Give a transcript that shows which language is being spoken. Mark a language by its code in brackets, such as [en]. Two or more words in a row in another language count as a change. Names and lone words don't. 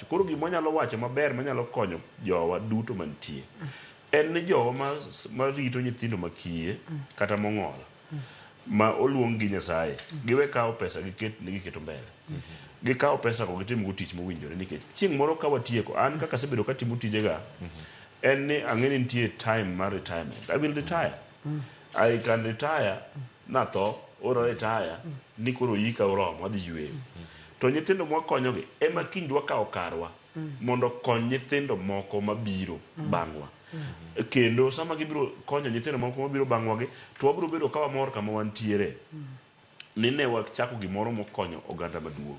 [luo] Koro gima nyalo wacho maber manyalo konyo jowa duto mantie en ni jowa ma rito nyithindo makiye kata mong'ol ma oluong gi Nyasaye giwe kawo pesa giketo mbele. Gikawo pesa ko gitim go tich mowinjore nikech chieng' moro ka watieko an kaka asebedo katimo tijega en ni ang'eni nitie time mar retirement. [en] I will retire. I can retire [luo] na tho oro retire ni koro yika oromo wadhi yweyo. To nyithindo mwakonyogi ema kiny dwa kawo karwa mondo kony nyithindo moko mabiro bang'wa. Kendo sama gibiro konyo nyithindo moko mabiro bang'wa gi to wabiro bedo ka wamor kama wantiere ni ne wachako gimoro mokonyo oganda maduong'.